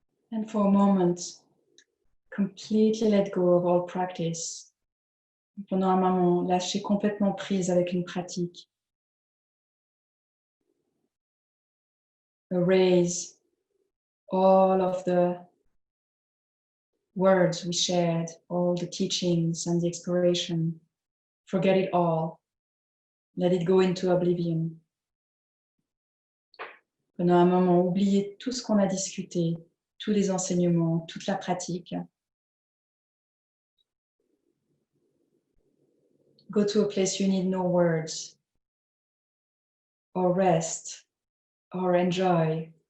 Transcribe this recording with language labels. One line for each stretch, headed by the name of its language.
English: And for a moment, completely let go of all practice
French: Pendant un moment, lâchez complètement prise avec une pratique.
English: Erase all of the words we shared, all the teachings and the exploration. Forget it all. Let it go into oblivion.
French: Pendant un moment, oubliez tout ce qu'on a discuté, tous les enseignements, toute la pratique.
English: Go to a place you need no words, or rest, or enjoy.